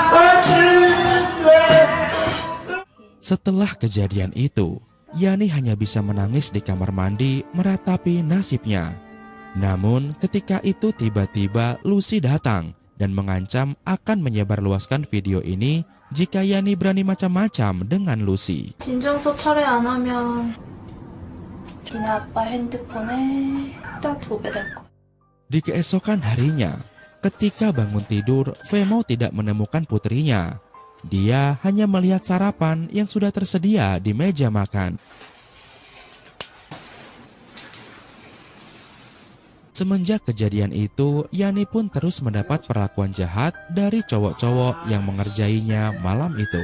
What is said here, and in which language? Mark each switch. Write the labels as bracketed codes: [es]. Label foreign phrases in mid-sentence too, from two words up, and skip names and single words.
[id] Setelah kejadian itu, Yani hanya bisa menangis di kamar mandi meratapi nasibnya. Namun ketika itu tiba-tiba Lucy datang dan mengancam akan menyebarluaskan video ini jika Yani berani macam-macam dengan Lucy. [ko] 진정서 철회 안 하면 니네 아빠 핸드폰에 딱 도배될 거야. [id] Di keesokan harinya, ketika bangun tidur, Femau tidak menemukan putrinya. Dia hanya melihat sarapan yang sudah tersedia di meja makan. Semenjak kejadian itu, Yani pun terus mendapat perlakuan jahat dari cowok-cowok yang mengerjainya malam itu.